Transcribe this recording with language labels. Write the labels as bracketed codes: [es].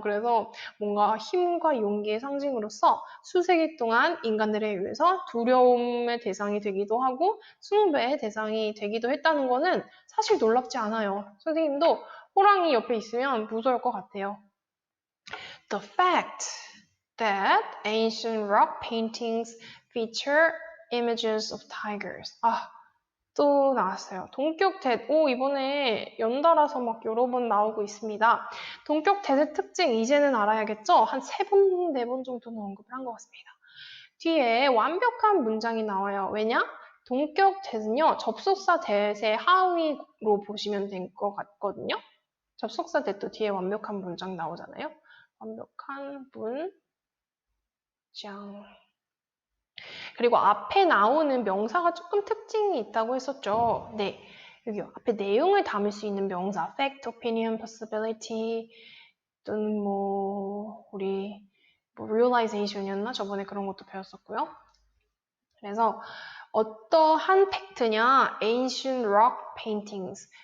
[ko] 그래서 뭔가 힘과 용기의 상징으로서 수세기 동안 인간들에 의해서 두려움의 대상이 되기도 하고 숭배의 대상이 되기도 했다는 거는 사실 놀랍지 않아요. 선생님도 호랑이 옆에 있으면 무서울 것 같아요. [en] The fact that ancient rock paintings feature images of tigers. [ko] 또 나왔어요. 동격 대 이번에 연달아서 막 여러 번 나오고 있습니다. 동격 대의 특징 이제는 알아야겠죠? 한 3번, 4번 정도는 언급을 한 것 같습니다. 뒤에 완벽한 문장이 나와요. 왜냐? 동격 대는요, 접속사 대의 하위로 보시면 될 것 같거든요. 접속사 대도 뒤에 완벽한 문장 나오잖아요. 완벽한 문, 짱. 그리고 앞에 나오는 명사가 조금 특징이 있다고 했었죠. 네. 여기 앞에 내용을 담을 수 있는 명사, fact, opinion, possibility, 또는 우리 realization이었나? 저번에 그런 것도 배웠었고요. 그래서 어떠한 팩트냐? [en] ancient rock paintings.